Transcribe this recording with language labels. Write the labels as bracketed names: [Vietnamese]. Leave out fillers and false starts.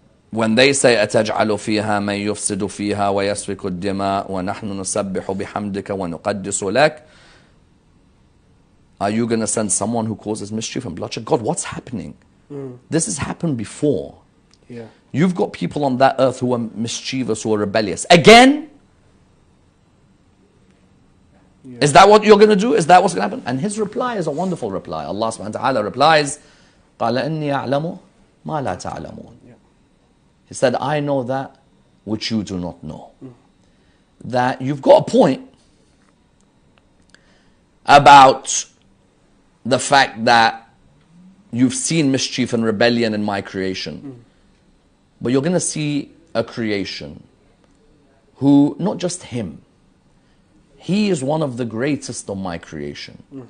[English] When they say [Arabic] أَتَجْعَلُ فِيهَا مَنْ يُفْسِدُ فِيهَا وَيَسْفِكُ الدِّمَاء وَنَحْنُ نُسَبِّحُ بِحَمْدِكَ وَنُقَدِّسُ لَكَ. [English] Are you going to send someone who causes mischief and bloodshed? God, what's happening? This has happened before. Yeah. You've got people on that earth who are mischievous, who are rebellious. Again? Yeah. Is that what you're going to do? Is that what's going to happen? And his reply is a wonderful reply. [Arabic] Allah subhanahu wa ta'ala [English] replies, [Arabic] قَالَ إِنِّي أَعْلَمُ مَا لَا تَعْلَمُونَ. [English] He said, I know that which you do not know. That you've got a point about the fact that you've seen mischief and rebellion in my creation. But you're going to see a creation who, not just him, he is one of the greatest of my creation.